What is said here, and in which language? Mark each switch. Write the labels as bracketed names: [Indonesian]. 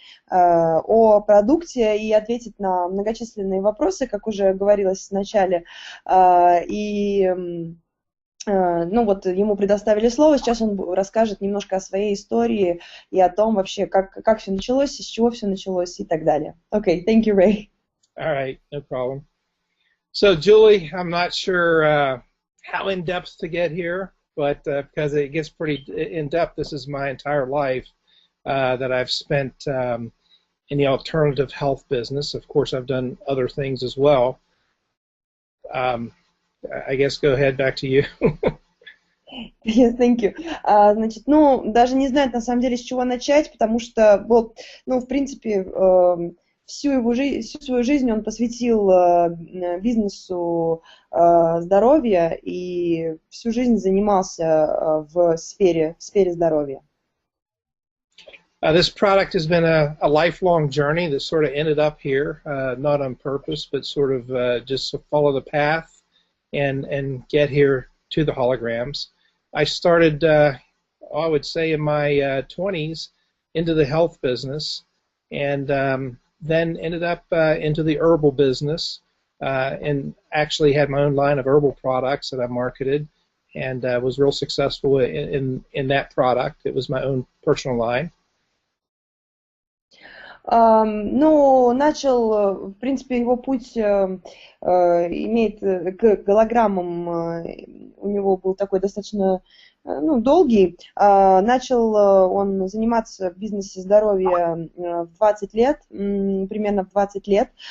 [Russian] о продукте и ответит на многочисленные вопросы, как уже говорилось в начале, и вот ему предоставили слово, сейчас он расскажет немножко о своей истории и о том вообще, как все началось, из чего все началось и так далее. [English] Okay, thank you, Ray. All right, no problem. So, Julie, I'm not sure how in-depth to get here, but because it gets pretty in-depth, this is my entire life that I've spent in the alternative health business. Of course, I've done other things as well. I guess go ahead, back to you. Yes, thank you. [Russian] Значит, даже не знаю, на самом деле, с чего начать, потому что, в принципе, всю свою жизнь он посвятил бизнесу здоровья и всю жизнь занимался в сфере здоровья. [English] This product has been a lifelong journey that sort of ended up here, not on purpose, but sort of just to follow the path and get here to the holograms. I started, I would say, in my 20s into the health business, and then ended up into the herbal business, and actually had my own line of herbal products that I marketed, and was real successful in that product. It was my own personal line. [Russian] Начал, в принципе, его путь имеет к голограммам, у него был такой достаточно долгий. Начал он заниматься в бизнесе здоровья в 20 лет, примерно в 20 лет.